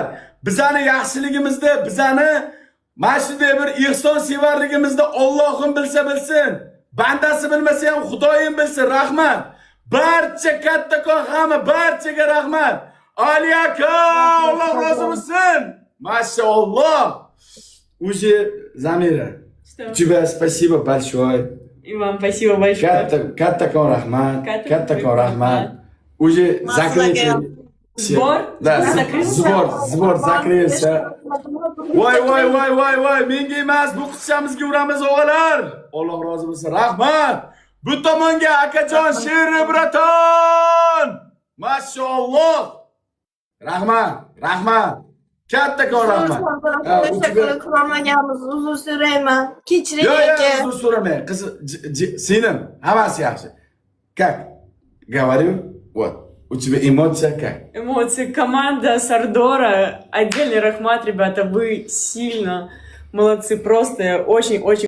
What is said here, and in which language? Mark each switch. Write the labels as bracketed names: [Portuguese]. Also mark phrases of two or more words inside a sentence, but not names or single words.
[Uzbek] Bizani yaxshiligimizda, bizani mana shunday bir ehson sevarligimizda Allohim bilsa bilsin. Bandasi bilmasa ham Xudoyim bilsin. Rahmat. Barcha kattakon hamma barchaga rahmat. Ali aka, Alloh rozi bo'lsin. Mashalloh. [Russian] Уже Замира. Тебе спасибо большое. И вам спасибо большое. [Uzbek] Kattakon rahmat. [Russian] Уже закрытие. Сбор? Да, сбор закрылся. [Uzbek] Voy. Menga emas, bu qizchamizga uramiz o'g'illar. Alloh rozi bo'lsin. Rahmat. Bu tomonga akajon Sherri Braton. Mashalloh. Rahmat. Kattakon rahmat. O'shakim qilolmaganimiz uzr so'rayman. Kechiring aka. Yo'q, uzr so'ramang. Qiz, singlim, hammasi yaxshi. [Russian] Как? Говорю, вот. У тебя эмоция как? Эмоции. Команда Сардора. Отдельный рахмат, ребята. Вы сильно молодцы. Просто очень-очень